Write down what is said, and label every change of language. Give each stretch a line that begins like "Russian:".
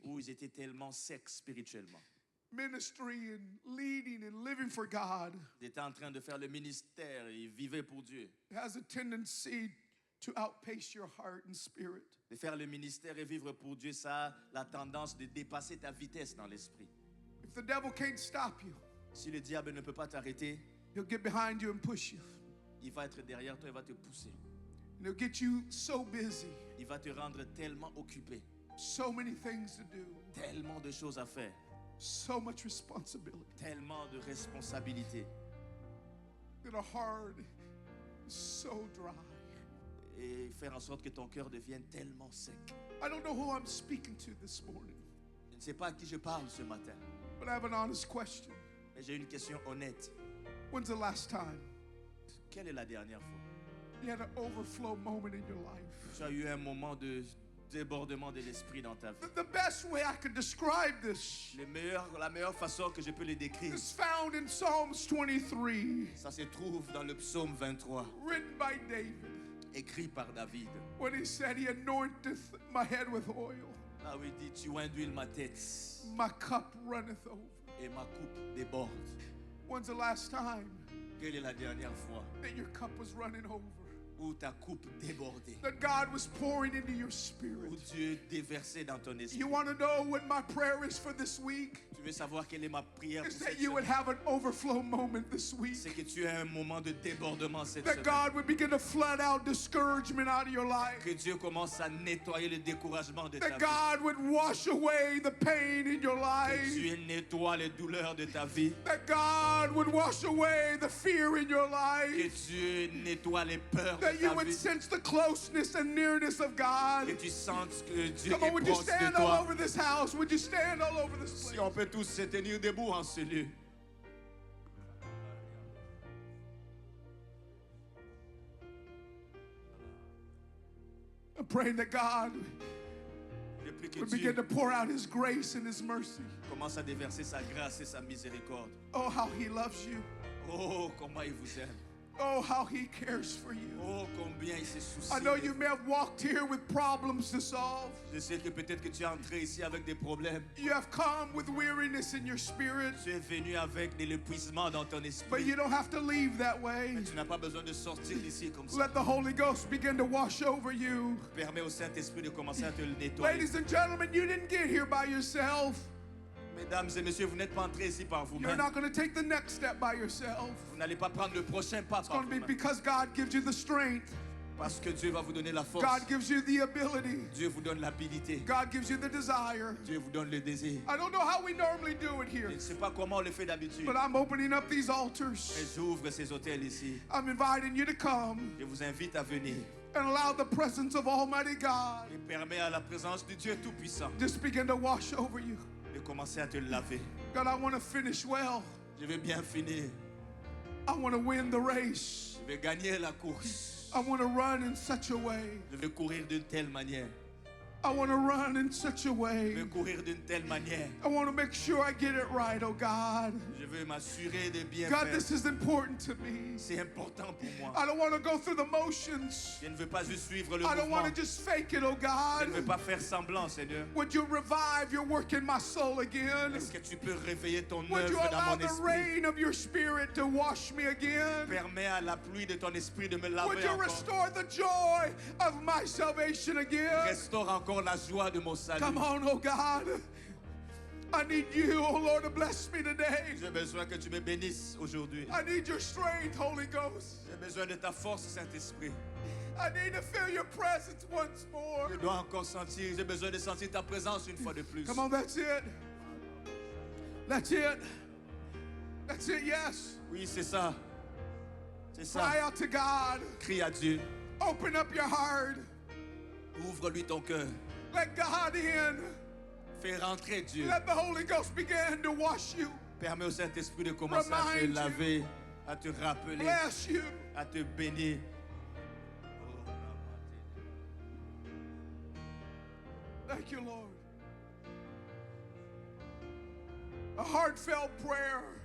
French: où ils étaient tellement secs spirituellement.
English: Ministry and leading and living for God
French: Ils étaient en train de faire le ministère et ils vivaient pour Dieu.
English: has a tendency to outpace your heart and spirit.
French: De faire le ministère et vivre pour Dieu, ça a la tendance de dépasser ta vitesse dans l'esprit.
English: If the devil can't stop you,
French: Si le diable ne peut pas t'arrêter,
English: he'll get behind you and push you.
French: il va être derrière toi, il va te pousser.
English: And he'll get you so busy,
French: Il va te rendre tellement occupé,
English: so many things to do,
French: tellement de choses à faire,
English: so much responsibility,
French: tellement de responsabilités.
English: that our heart is so dry.
French: Et faire en sorte que ton cœur devienne tellement sec.
English: I don't know who I'm speaking to this morning,
French: Je ne sais pas à qui je parle ce matin,
English: but I have an honest question.
French: mais j'ai une question honnête.
English: When's the last time
French: Quelle est la dernière fois
English: you had an overflow moment in your life?
French: tu as eu un moment de débordement de l'esprit dans ta vie?
English: The best way I could describe this
French: La meilleure façon que je peux le décrire,
English: is found in Psalms 23,
French: ça se trouve dans le psaume 23,
English: written by David,
French: écrit par David.
English: when he said, He anointeth my head with oil,
French: Là où il dit, tu induis ma tête
English: my cup runneth over.
French: et ma coupe déborde.
English: When's the last time
French: Quelle est la dernière fois
English: that your cup was running over?
French: où ta coupe débordait,
English: That God was pouring into your
French: où
English: spirit?
French: Dieu déversait dans ton esprit?
English: You want to know what my prayer is for this week?
French: Tu veux savoir quelle est ma prière pour
English: Is
French: cette
English: that you would
French: semaine?
English: have an overflow moment this
French: C'est
English: week.
French: que tu aies un moment de débordement cette
English: That
French: semaine.
English: God would begin to flood out discouragement out of your life.
French: Que Dieu commence à nettoyer le découragement de ta
English: That
French: vie.
English: God would wash away the pain in your
French: Que
English: life.
French: Dieu nettoie les douleurs de ta vie.
English: That God would wash away the fear in your
French: Que
English: life.
French: Dieu nettoie les peurs de
English: That you
French: ta
English: would
French: vie.
English: sense the closeness and nearness of God.
French: Que tu sentes que Dieu
English: Come on,
French: est
English: would you
French: proche de
English: stand all
French: toi.
English: over this house? Would you stand all over this
French: Si
English: place?
French: on peut tous se tenir debout en ce lieu.
English: I'm praying that God
French: Je prie que
English: would begin to pour out His grace and His mercy.
French: commence à déverser sa grâce et sa miséricorde.
English: Oh, how He loves you.
French: Oh, comment il vous aime.
English: Oh, how He cares for you.
French: Oh, combien il se soucie.
English: I know
French: de
English: you
French: vous.
English: may have walked here with problems to solve.
French: Je sais que peut-être que tu es entré ici avec des problèmes.
English: You have come with weariness in your spirit,
French: Tu es venu avec de l'épuisement dans ton
English: but
French: esprit.
English: you don't have to leave that way.
French: Mais tu n'as pas besoin de sortir d'ici comme ça.
English: Let the Holy Ghost begin to wash over you.
French: Permets au Saint-Esprit de commencer à te le nettoyer.
English: Ladies and gentlemen, you didn't get here by yourself.
French: Mesdames et messieurs, vous n'êtes pas entrés ici par
English: You're
French: vous-même.
English: not going to take the next step by yourself.
French: Vous n'allez pas prendre le prochain pas
English: It's
French: par
English: going to be
French: vous-même.
English: because God gives you the strength.
French: Parce que Dieu va vous donner la force.
English: God gives you the ability.
French: Dieu vous donne l'habilité.
English: God gives you the desire.
French: Dieu vous donne le désir.
English: I don't know how we normally do it here,
French: Je ne sais pas comment on le fait d'habitude.
English: but I'm opening up these altars.
French: Mais j'ouvre ces hôtels ici.
English: I'm inviting you to come
French: Je vous invite à venir.
English: and allow the presence of Almighty God
French: Et permets à la présence de Dieu Tout-Puissant
English: just begin to wash over you.
French: de commencer à te laver.
English: God, I want to finish well.
French: Je vais bien finir.
English: I want to win the race.
French: Je vais gagner la course.
English: I want to run in such a way.
French: Je vais courir d'une telle manière.
English: I want to run in such a
French: Je
English: way.
French: vais courir d'une telle manière.
English: I want to make sure I get it right, oh God.
French: Je veux m'assurer de bien
English: God,
French: faire.
English: this is important to me.
French: C'est important pour moi.
English: I don't want to go through the motions.
French: Je ne veux pas juste suivre le
English: I don't
French: mouvement.
English: want to just fake it, oh
French: Je
English: God.
French: ne veux pas faire semblant, Seigneur.
English: Would you revive your work in my soul again?
French: Est-ce que tu peux réveiller ton
English: Would you
French: œuvre dans
English: allow
French: mon
English: the
French: esprit?
English: rain of your spirit to wash me again?
French: Permets à la pluie de ton esprit de me
English: Would
French: laver
English: you
French: encore.
English: restore the joy of my salvation again?
French: Restaure encore la joie de mon salut.
English: Come on, oh God. I need you, oh Lord, to bless me today.
French: J'ai besoin que tu me bénisses aujourd'hui.
English: I need your strength, Holy Ghost.
French: J'ai besoin de ta force, Saint-Esprit.
English: I need to feel your presence once more.
French: Je dois encore sentir, j'ai besoin de sentir ta présence une fois de plus.
English: Come on, that's it. That's it. That's it, yes.
French: Oui, c'est ça. C'est ça.
English: Cry out to God.
French: Crie à Dieu.
English: Open up your heart.
French: Ouvre-lui ton cœur.
English: Let God in.
French: Fais rentrer Dieu.
English: Let the Holy Ghost begin to wash you,
French: Permets au Saint-Esprit de commencer à te
English: Remind you.
French: laver, à te rappeler,
English: bless you.
French: à te bénir.
English: Thank you, Lord. A heartfelt prayer